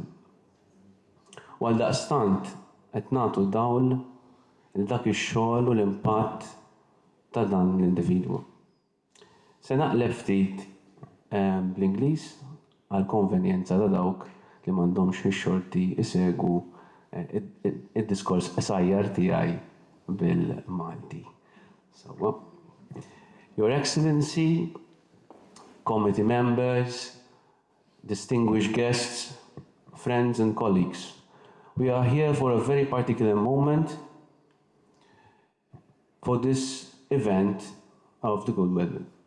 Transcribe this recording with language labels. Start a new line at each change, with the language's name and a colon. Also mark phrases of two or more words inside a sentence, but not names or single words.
Maltese: U għaldaqstant qed nagħtu dawl il dak ix-xogħol u l-impatt ta' dan l-individwu. Se naqleb ftit bl-Ingliż għal konvenjenza ta' dawk li m'għandhomx ix-xorti isegwu id-diskors qasajjar tiegħi bil-Malti.
English: So, Your Excellency, committee members, distinguished guests, friends and colleagues, we are here for a very particular moment for this event of the Gold Medal.